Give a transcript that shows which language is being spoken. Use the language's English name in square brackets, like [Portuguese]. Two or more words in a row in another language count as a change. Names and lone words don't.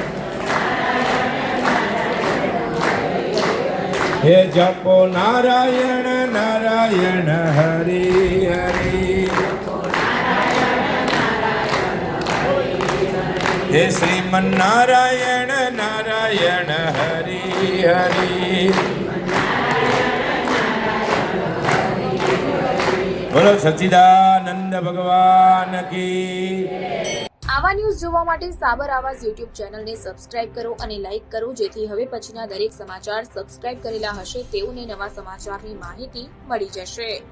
[Hindi] हे जपो नारायण नारायण हरि हरि, हे श्रीमन नारायण नारायण हरि हरि, बोलो सच्चिदानंद भगवान की। [Gujarati] આવા ન્યૂઝ જોવા માટે સાબર આવાઝ યુટ્યુબ ચેનલને સબસ્ક્રાઇબ કરો અને લાઇક કરો, જેથી હવે પછીના દરેક સમાચાર સબસ્ક્રાઇબ કરેલા હશે તેઓને નવા સમાચારની માહિતી મળી જશે।